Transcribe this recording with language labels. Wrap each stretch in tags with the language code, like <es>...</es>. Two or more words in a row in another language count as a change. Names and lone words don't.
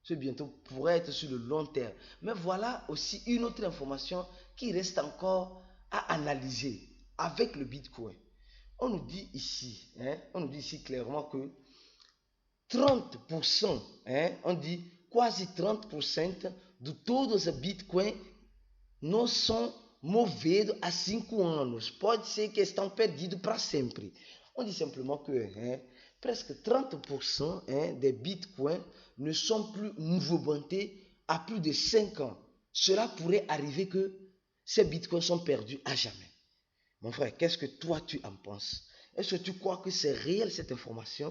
<fr>Ce bientôt pourrait être sur le long terme. Mais voilà aussi une autre information qui reste encore à analyser avec le Bitcoin. On nous dit ici, on nous dit ici clairement que 30%, on dit quasi 30% de</fr> <pt>todos os Bitcoin não são movidos há 5 anos. Pode ser que estão perdidos para sempre.</pt> <fr>On dit simplement que presque 30% des bitcoins ne sont plus mouvementés à plus de 5 ans. Cela pourrait arriver que ces bitcoins sont perdus à jamais. Mon frère, qu'est-ce que toi tu en penses? Est-ce que tu crois que c'est réel cette information?</fr>